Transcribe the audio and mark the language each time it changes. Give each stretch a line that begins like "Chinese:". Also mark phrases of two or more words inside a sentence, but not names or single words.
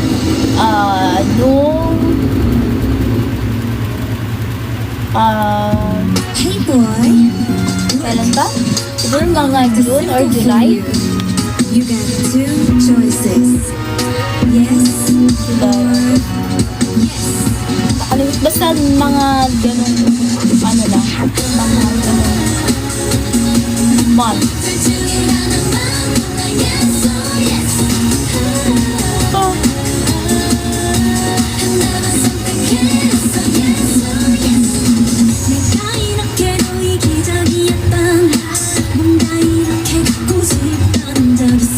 English: Hey boy,
Filipino: Kailan ba? Siguro mga
English: June or July? you got two choices. Yes or yes.
Filipino: Basta mga ganun, ano lang, mga ganun month. Oh.
Korean: 내가 이렇게도 이기적이었던 뭔가 이렇게 갖고 싶던 적